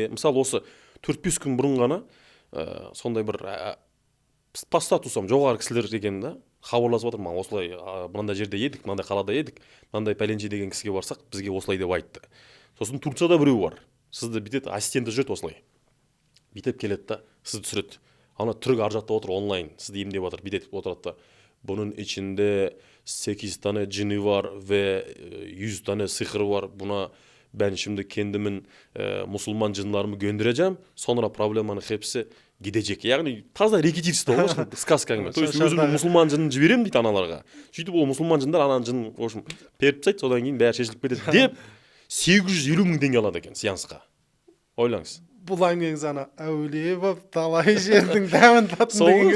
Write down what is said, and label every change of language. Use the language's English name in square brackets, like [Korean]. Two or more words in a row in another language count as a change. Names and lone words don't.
[Kazakh] Мысалы осы 4-5 күн бұрын ғана сондай бір [Russian] по статусам [Kazakh] жоғары кісілер екен да, хабарласып отыр, маған осылай мынандай жерде едік, мынандай қалада едік, мынандай пәленше деген кісіге барсақ, бізге осылай деп айтты. Сосын Турцияда біреу бар. Сізді бүйтеді, ассистенті жүреді осылай. Бүйтіп келеді да, сізді түсіреді. Ана түрік ар жақта отыр онлайн, сізді емдеп отыр, бүйтіп отырады да. Бұның ішінде [Turkish] 8 tane cini var ve 100 tane sihir var. Buna ben şimdi kendimin Müslüman cinlerimi göndereceğim. Sonra problemanın hepsi gidecek. [Kazakh] Yani таза рекетирство ғой, сказкамен. [Russian] То есть [Kazakh] өзімнің мұсылман жынын жіберемін дейді аналарға. Сөйтіп ол мұсылман жындар ананың жынын, [Russian] в общем, [Kazakh] беріп тастайды, содан кейін бәрі шешіліп кетеді деп 850 мың теңге алады екен сеансқа. Ойлаңыз. Бұл әңгімеңіз ана әулие болып талай жердің дәмін таттым деген